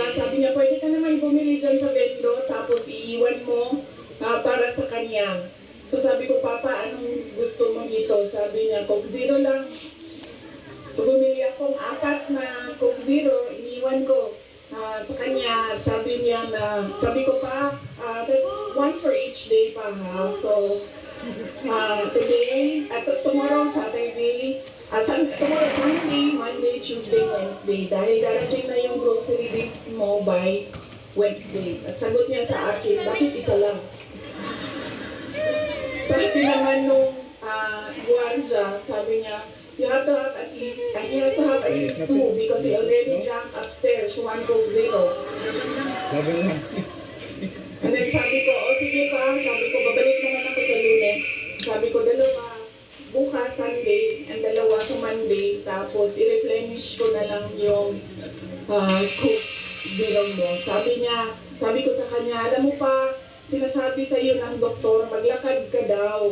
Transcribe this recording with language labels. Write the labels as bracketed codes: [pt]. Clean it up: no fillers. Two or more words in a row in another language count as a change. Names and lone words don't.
[tl] Sabi niya, pwede ka naman bumili dyan sa vendo, tapos iiwan mo para sa kanya. So sabi ko, Papa, anong gusto mo dito? Sabi niya, Coke Zero lang. So bumili akong 4 na Coke Zero, iniwan ko sa kanya. Sabi ko pa, [en] one for each day pa ha. So today, tomorrow, Saturday, tomorrow, Sunday, Monday, Tuesday, Wednesday. [tl] Dahil darating na yung [en] grocery list [tl] mo by Wednesday. At sagot niya sa akin, bakit isa lang? Sabi naman nung guardia, sabi niya, [en] you have to have at least, he has to have at least 2 because he already drank upstairs 1 Coke Zero. And then [tl] sabi ko, sige pa, sabi ko, babalik naman ako sa Lunes. Sabi ko, 2 bukas Sunday and 2 sa Monday, tapos i-replenish ko na lang yung Coke Zero mo. Sabi ko sa kanya, alam mo pa, sinasabi sa iyo ng doktor, maglakad ka daw.